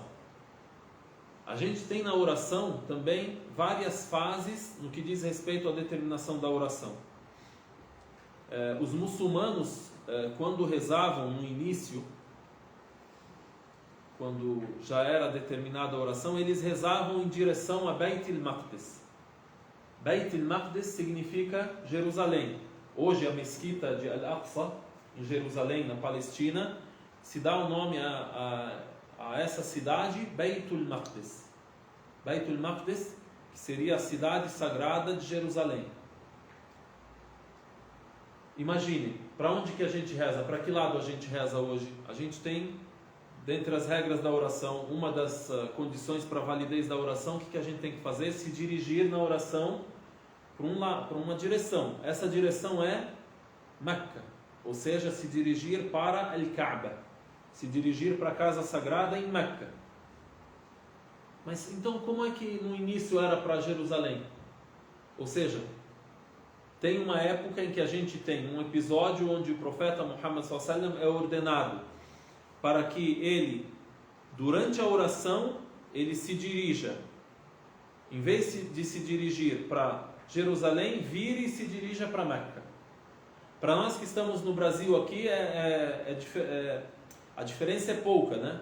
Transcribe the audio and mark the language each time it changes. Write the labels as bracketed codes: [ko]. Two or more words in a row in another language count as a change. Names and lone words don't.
[pt] A gente tem na oração também várias fases no que diz respeito à determinação da oração. Os muçulmanos, quando rezavam no início, quando já era determinada a oração, eles rezavam em direção a Beit al-Maqdis. Beit al-Maqdis significa Jerusalém. Hoje a mesquita de Al-Aqsa, em Jerusalém, na Palestina, se dá o nome a essa cidade, Beit al-Maqdis. Beit al-Maqdis, que seria a cidade sagrada de Jerusalém. Imagine, para onde que a gente reza? Para que lado a gente reza hoje? A gente tem, dentre as regras da oração, uma das condições para a validez da oração, o que a gente tem que fazer? Se dirigir na oração para uma direção. Essa direção é Mecca, ou seja, se dirigir para Al-Kaaba, se dirigir para a casa sagrada em Mecca. Mas então como é que no início era para Jerusalém? Ou seja, tem uma época em que a gente tem um episódio onde o profeta Muhammad [ar] صلى الله عليه وسلم [pt] é ordenado para que ele, durante a oração, ele se dirija, em vez de se dirigir para Jerusalém, vire e se dirija para Meca. Para nós que estamos no Brasil aqui, a diferença é pouca, né?